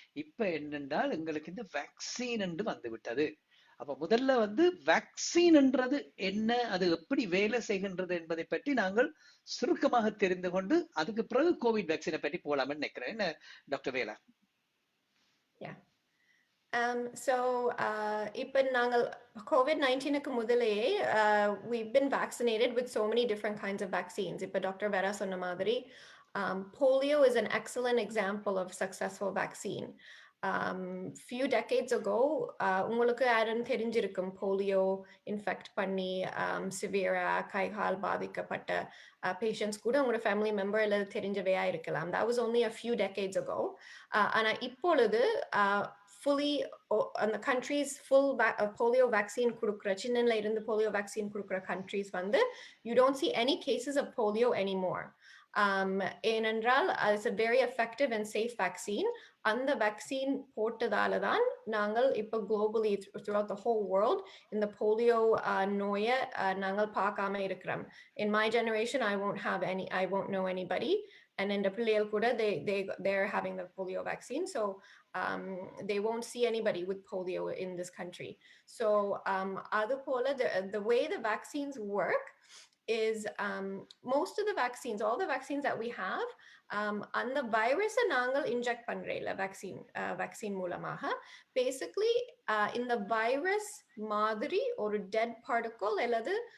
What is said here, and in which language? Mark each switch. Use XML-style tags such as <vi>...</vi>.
<ta>இப்ப என்னென்றால் எங்களுக்கு இந்த வேக்சின் என்று வந்து விட்டது. அப்ப முதல்ல வந்து வேக்சின் என்றது என்ன, அது எப்படி வேலை செய்கின்றது என்பதை பற்றி நாங்கள் சுருக்கமாக தெரிந்து கொண்டு அதுக்கு பிறகு கோவிட் வேக்சினை பற்றி போலாம்னு நினைக்கிறேன். என்ன டாக்டர் வேலா?</ta> <en>So</en> <ta>இப்போ நாங்கள்</ta> <en>COVID-19க்கு முதலேயே we've been vaccinated with so many different kinds of vaccines.</en> <ta>இப்போ டாக்டர் வேரா சொன்ன மாதிரி</ta> <en>polio is an excellent example of successful vaccine. Few decades ago</en> <ta>உங்களுக்கு யாரும் தெரிஞ்சிருக்கும் போலியோ இன்ஃபெக்ட் பண்ணி சிவியரா கைகால் பாதிக்கப்பட்ட பேஷண்ட்ஸ் கூட உங்களோட ஃபேமிலி மெம்பர் இல்லை தெரிஞ்சவையா இருக்கலாம்.</ta> <en>That was only a few decades ago.</en> <ta>ஆனா இப்பொழுது fully அந்த countries full polio vaccine கொடுக்குற சின்னல இருந்து polio vaccine கொடுக்குற countries வந்து</ta> <en>you don't see any cases of polio anymore.</en> <ta>ஏனென்றால்</ta> <en>it's a very effective and safe vaccine.</en> <ta>அந்த வேக்சின் போட்டதால தான் நாங்கள் இப்போ</ta> <en>globally throughout the whole world</en> <ta>இந்த போலியோ நோயை நாங்கள் பார்க்காம இருக்கிறோம்.</ta> <en>In my generation I won't know anybody and in the</en> <ta>பிள்ளைகள் கூட</ta> <en>they're having the polio vaccine, so they won't see anybody with polio in this country. So அது போல the way the vaccines work is most of the vaccines, all the vaccines that we have,</en> <ta>அந்த வைரஸை நாங்கள் inject பண்றேல</ta> <en>vaccine மூலமாக basically</en> <ta>இந்த virus மாதிரி ஒரு</ta> <en>dead particle அல்லது</en>